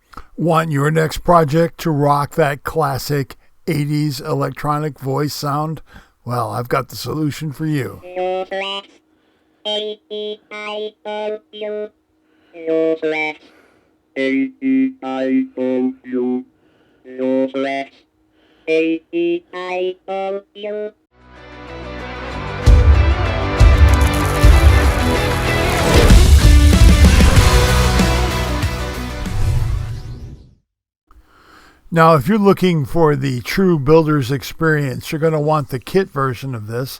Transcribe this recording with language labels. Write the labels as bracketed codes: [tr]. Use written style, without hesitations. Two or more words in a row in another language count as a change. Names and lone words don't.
[en] Want your next project to rock that classic 80s electronic voice sound? Well, I've got the solution for you. Votrax. A-E-I-O-U. Votrax. A-E-I-O-U. Votrax. A-E-I-O-U. Now, if you're looking for the true builder's experience, you're going to want the kit version of this.